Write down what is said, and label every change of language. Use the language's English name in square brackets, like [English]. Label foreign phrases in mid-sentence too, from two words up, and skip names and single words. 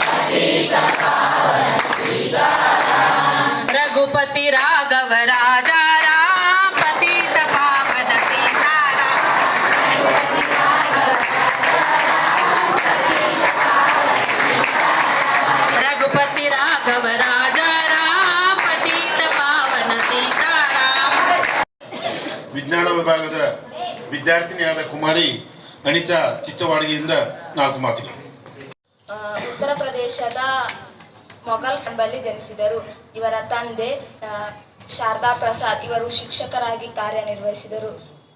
[Hindi] रघुपति राघव राजा राम पतित पावन सीताराम रघुपति राघव राजा राम पतित पावन सीताराम. [Kannada] ವಿಜ್ಞಾನ ವಿಭಾಗದ ವಿದ್ಯಾರ್ಥಿನಿಯಾದ ಕುಮಾರಿ ಅನಿತಾ ಚಿತ್ತವಾಡಿಗೆಯಿಂದ 4 ಮಾತುಗಳು. ಉತ್ತರ ಪ್ರದೇಶದ ಮೊಘಲ್ ಎಂಬಲ್ಲಿ ಜನಿಸಿದರು. ಇವರ ತಂದೆ ಶಾರದಾ ಪ್ರಸಾದ್ ಇವರು ಶಿಕ್ಷಕರಾಗಿ ಕಾರ್ಯನಿರ್ವಹಿಸಿದರು.